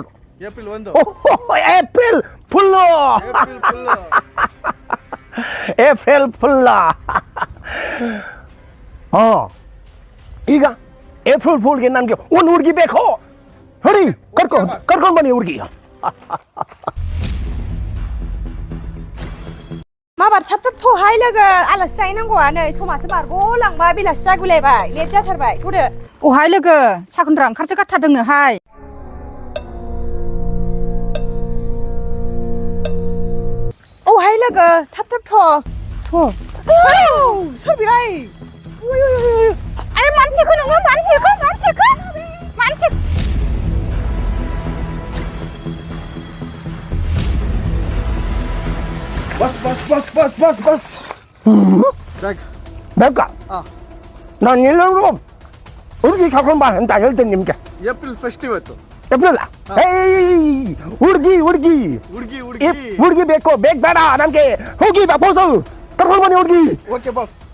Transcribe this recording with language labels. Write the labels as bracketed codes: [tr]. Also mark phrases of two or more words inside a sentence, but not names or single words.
[kn] ಏಪ್ರಿಲ್ 1. [en] April fool. April fool. [kn] ಈಗ [en] April fool [kn] ನನಗೆ ಒಂದು ಹುಡುಗಿ ಬೇಕು. ನೋಡಿ ಕರ್ಕೊಂಡು ಬನ್ನಿ ಹುಡುಗಿ. [brx] माबार थाब थाब थहाय लोगो आलासि जाहैनांगौआ नै समासो बारग'लांबाय बेलासि जागुलायबाय लेट जाथारबाय थ'दो अहाय लोगो साखोनद्रा ओंखारसो गारथारदोंनोहाय अहाय लोगो थाब थाब थ' सोर बेलाय आरे मानसिखौ नोङो मानसिखौ [hi] बस [kn] ಬೇಕಾ ನಾನು ಎಲ್ಲರೂ ಹುಡುಗಿ ಕರ್ಕೊಂಡು ಬಾ ಅಂತ ಹೇಳ್ತೇನೆ ನಿಮ್ಗೆ ಏಪ್ರಿಲ್ 1st ಇವತ್ತು ಏಪ್ರಿಲ್ ಹುಡುಗಿ ಬೇಕು ಬೇಡ ನಮ್ಗೆ ಹೋಗಿ ಬಾಪೋಸು ಕರ್ಕೊಂಡು ಬನ್ನಿ ಹುಡುಗಿ [hi] ओके बस